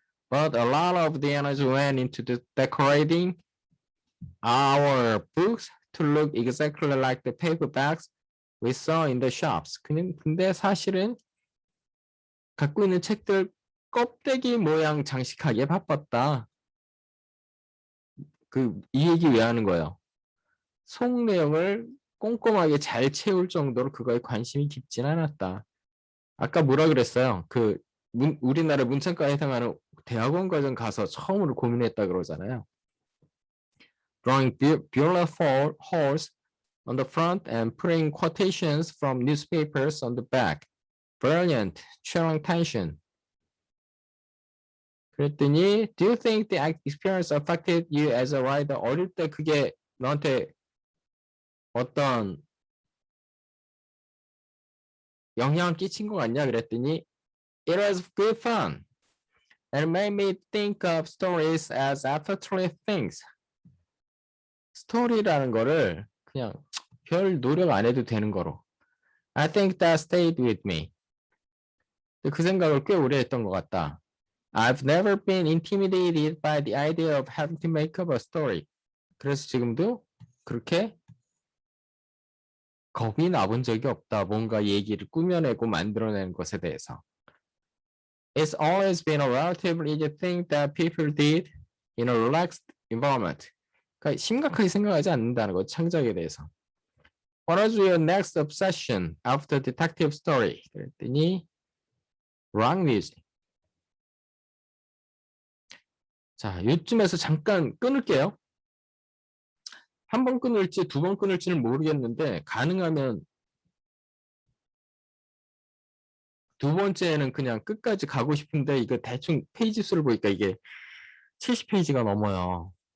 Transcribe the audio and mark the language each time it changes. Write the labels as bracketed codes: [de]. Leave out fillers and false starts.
[en] But a lot of the energy went into decorating our books to look exactly like the paperbacks we saw in the shops. [ko] 근데 사실은 갖고 있는 책들 껍데기 모양 장식하기에 바빴다. 이 얘기 왜 하는 거예요? 속 내용을 꼼꼼하게 잘 채울 정도로 그거에 관심이 깊진 않았다. 아까 뭐라 그랬어요? 우리나라 문창과에 해당하는 대학원 과정 가서 처음으로 고민했다 그러잖아요. [en] Drawing beautiful holes on the front and putting quotations from newspapers on the back. Brilliant, cherry tension. [ko] 그랬더니 [en] Do you think the experience affected you as a writer? [ko] 어릴 때 그게 너한테 어떤 영향을 끼친 것 같냐? 그랬더니 [en] It was good fun. And made me think of stories as effortless things. [ko] 스토리라는 거를 그냥 별 노력 안 해도 되는 거로. [en] I think that stayed with me. [ko] 그 생각을 꽤 오래 했던 것 같다. [en] I've never been intimidated by the idea of having to make up a story. [ko] 그래서 지금도 그렇게 겁이 나본 적이 없다. 뭔가 얘기를 꾸며내고 만들어내는 것에 대해서. [en] It's always been a relatively easy thing that people did in a relaxed environment. [ko] 그러니까 심각하게 생각하지 않는다는 것, 창작에 대해서. [en] What was your next obsession after detective story? [ko] 그랬더니 rock music. 자, 이쯤에서 잠깐 끊을게요. 한 번 끊을지 두 번 끊을지는 모르겠는데 가능하면 두 번째는 그냥 끝까지 가고 싶은데 이거 대충 페이지 수를 보니까 이게 70페이지가 넘어요.